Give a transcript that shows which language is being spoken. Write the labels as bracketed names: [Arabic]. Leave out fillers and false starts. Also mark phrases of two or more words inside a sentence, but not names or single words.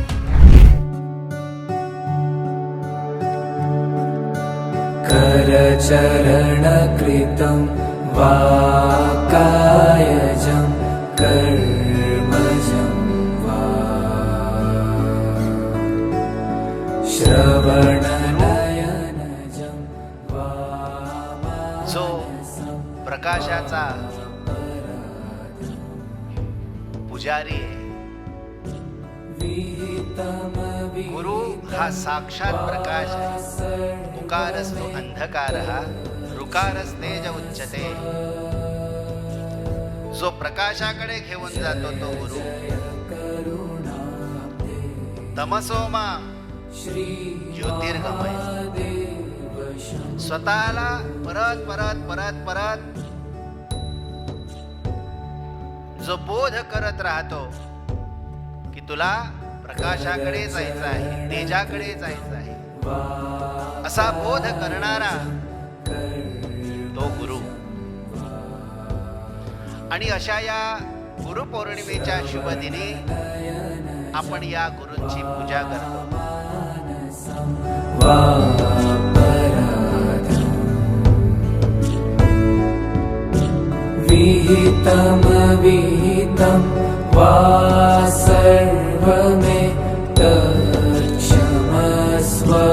[Sanskrit] कर चरण कृतं वा कायजं कर्मजं श्रवणनयनजं वा [Marathi] जो प्रकाशाचा पुजारी आहे, गुरु हा साक्षात प्रकाश आहे। [Sanskrit] उकारस्तु अंधकारः ऋकारस्तेज उच्यते। [Marathi] जो प्रकाशाकडे घेऊन जातो तो गुरु। [Sanskrit] तमसोमा ज्योतिर्गमय। [Marathi] स्वतःला परत परत परत परत जो बोध करत राहतो की तुला प्रकाशाकडे जायचं आहे, तेजाकडे जायचं आहे, असा बोध करणारा तो गुरु। आणि अशा या गुरुपौर्णिमेच्या शुभ दिनी आपण या गुरूंची पूजा करतो। [Sanskrit] विहितं विहितं वा सर्वमे तत्क्षमस्व।